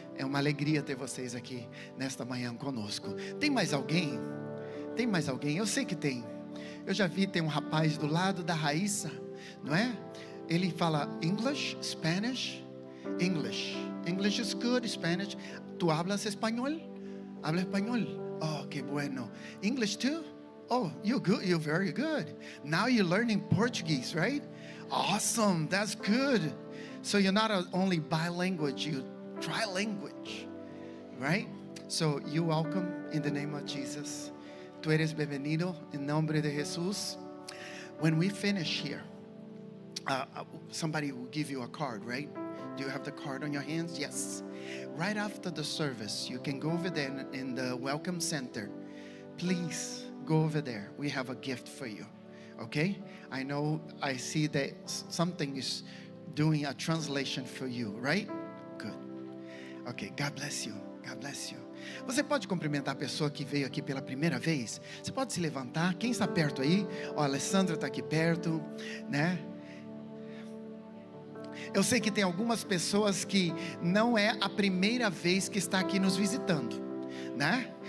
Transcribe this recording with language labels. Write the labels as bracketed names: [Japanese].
[Portuguese] É uma alegria ter vocês aqui nesta manhã conosco. Tem mais alguém? Tem mais alguém? Eu sei que tem. Eu já vi, tem um rapaz do lado da Raíssa, não é? Ele fala English, Spanish, English. [English] English is good, Spanish. [Spanish] Tu hablas espanhol? Habla espanhol? Oh, que bueno. [English] English too? Oh, you're good. You're very good. Now you're learning Portuguese, right? Awesome. That's good. So you're not only bilingual, you trilingual, right? So you're welcome in the name of Jesus. [Spanish] Tu eres bienvenido en nombre de Jesús. [English] When we finish here, somebody will give you a card, right? Do you have the card on your hands? Yes. Right after the service, you can go over there in the welcome center. Please go over there. We have a gift for you. Okay? I see that something is doing a translation for you, right? Good. Okay, God bless you. God bless you. [Portuguese] Você pode cumprimentar a pessoa que veio aqui pela primeira vez? Você pode se levantar? Quem está perto aí? Ó, a Alessandra está aqui perto, né? Eu sei que tem algumas pessoas que não é a primeira vez que está aqui nos visitando, né?